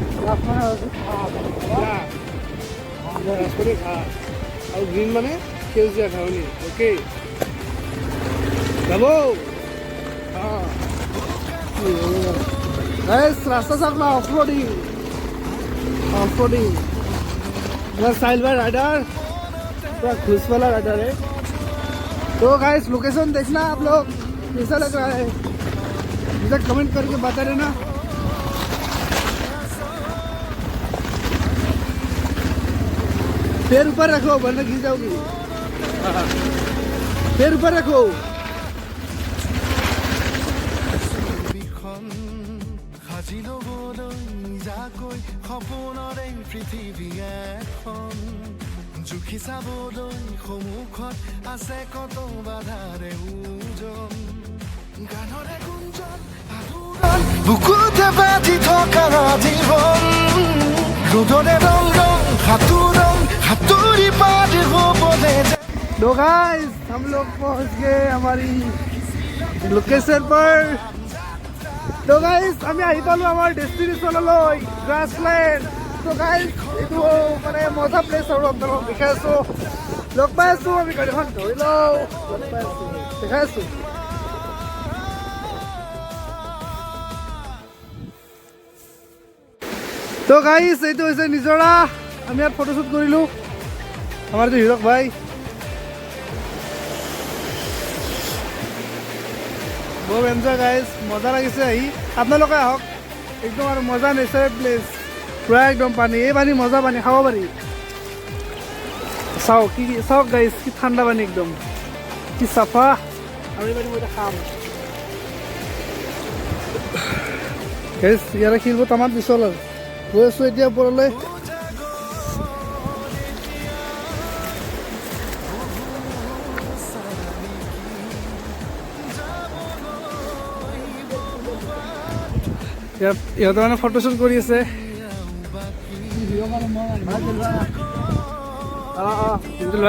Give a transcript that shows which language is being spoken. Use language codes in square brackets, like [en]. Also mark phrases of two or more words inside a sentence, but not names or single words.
[as] ৰাজপথি ঘাঁহ আৰু গ্ৰীণ মানে সেউজীয়া ঘাঁহনি অ'কে যাব ৰাস্তা চাওক না [en] off roading [hi] पूरा साइल बाय राइडर पूरा खुश वाला राइडर है तो गाइस लोकेशन देखना आप लोग कैसा लग रहा है मुझे कमेंट करके बता देना पैर ऊपर रखो वरना गिर जाओगी पैर ऊपर रखो [as] সাজি ল'বলৈ নিজাকৈ সপোনৰে পৃথিৱী এখন জুখি চাবলৈ সন্মুখত আছে কত বাধাৰে ওজন গানৰে গুঞ্জন আলোড়ন বুকুতে বাজি থকা জীৱন ৰ'দৰে ৰং সাঁতুৰি পাৰ হ'বলৈ [hi] तो गाइस हम लोग पहुंच गए हमारी लोकेशन पर तो गाइस [as] আমি আহি পালো আমাৰ ডেষ্টিনেশ্যনলৈ গ্ৰাছলেণ্ড তো গাইস এইটো মানে মজা প্লেচ আৰু আপোনালোকক দেখাই আছো লগ পাই আছো আমি গাড়ীখন ধৰি লওঁ লগ পাই আছো দেখাই আছো তো গাইস এইটো হৈছে নিজৰা আমি ইয়াত ফটোশ্বুট কৰিলো আমাৰ যে হিৰক ভাই [hi] बहुत एन्जॉय गाइस मजा [as] লাগিছে আহি আপোনালোকে আহক একদম আৰু মজা [en] natural place [as] পুৰা একদম পানী এই পানী মজা পানী খাব পাৰি চাওক কি চাওক গাইস কি ঠাণ্ডা পানী একদম কি চাফা আৰু এই পানী মই খাম গাইস ইয়াৰে খেলিব তামাম পিছল আৰু গৈ আছো এতিয়া ওপৰলৈ ইহঁতে মানে ফটোশ্বুট কৰি আছে ভাই